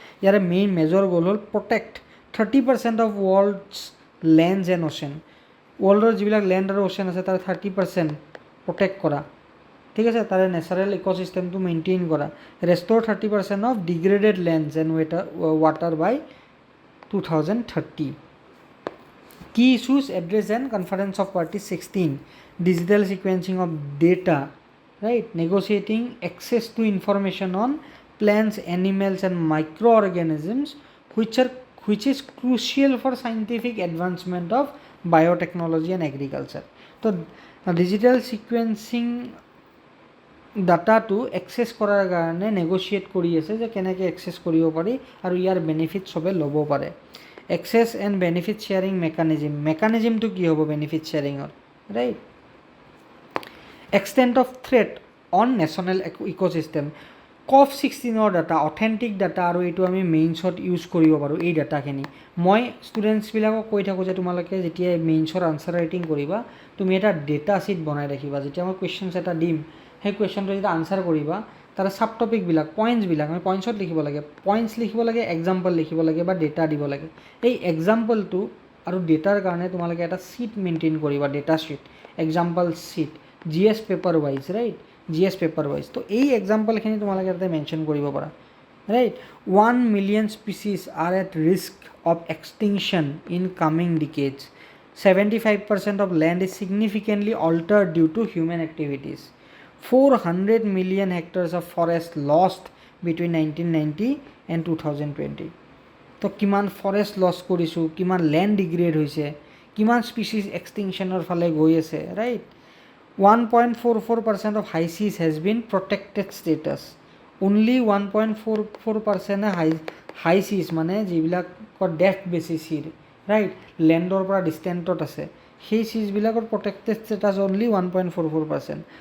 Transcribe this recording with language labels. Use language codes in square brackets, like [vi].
[en] ইয়াৰে major goal হ'ল protect 30% of world's lands and ocean. [as] ৱৰ্ল্ডৰ যিবিলাক লেণ্ড আৰু অ'চেন আছে তাৰ 30% প্ৰটেক্ট কৰা, ঠিক আছে, তাৰে নেচাৰেল ইক'চিষ্টেমটো মেইনটেইন কৰা। [en] Restore 30% of degraded lands and water by 2030। Key issues addressed in Conference of Parties 16. Digital sequencing of data, right? Negotiating access to information on plants, animals and microorganisms which is crucial for scientific advancement of biotechnology and agriculture. So digital sequencing [as] ডাটাটো access কৰাৰ কাৰণে নেগোচিয়েট কৰি আছে যে কেনেকৈ access কৰিব পাৰি আৰু ইয়াৰ benefit চবে ল'ব পাৰে। এক্সেছ এণ্ড বেনিফিট শ্বেয়াৰিং মেকানিজিমটো কি হ'ব benefit শ্বেয়াৰিঙৰ, right. [en] Extent of threat on national ecosystem. [as] COP16ৰ data, authentic data, আৰু এইটো আমি মেইনছত ইউজ কৰিব পাৰোঁ এই ডাটাখিনি। মই ষ্টুডেণ্টছবিলাকক কৈ থাকোঁ যে তোমালোকে যেতিয়া মেইনছৰ আনচাৰ ৰাইটিং কৰিবা, তুমি এটা ডেটা শ্বীট বনাই ৰাখিবা। যেতিয়া মই কুৱেশ্যনছ এটা দিম, সেই কুৱেশ্যনটো যেতিয়া আনচাৰ কৰিবা, তাৰ ছাব টপিকবিলাক, পইণ্টছবিলাক আমি পইণ্টছত লিখিব লাগে, পইণ্টছ লিখিব লাগে, এক্সাম্পল লিখিব লাগে বা ডেটা দিব লাগে। এই এক্সাম্পলটো আৰু ডেটাৰ কাৰণে তোমালোকে এটা শ্বীট মেইনটেইন কৰিবা, data sheet, example sheet, GS paper wise, right, GS paper wise. তো এই এক্সাম্পলখিনি তোমালোকে তাতে মেনশ্যন কৰিব পাৰা, right. [en] 1 million species are at risk of extinction in coming decades. 75% of land is significantly altered due to human activities. 400 million hectares of forest lost between 1990 and 2020. [as] তো কিমান forest loss কৰিছোঁ, কিমান লেণ্ড ডিগ্ৰেড হৈছে, কিমান species এক্সটিংশ্যনৰ ফালে গৈ আছে, right. [en] 1.44% of high seas has been protected status. [as] Only 1.44% হাই চিজ মানে যিবিলাকৰ ডেফ বেছি চিৰ, ৰাইট, লেণ্ডৰ পৰা ডিষ্টেণ্টত আছে, সেই চিজবিলাকৰ প্ৰটেক্টেড ষ্টেটাছ অনলি 1.44%।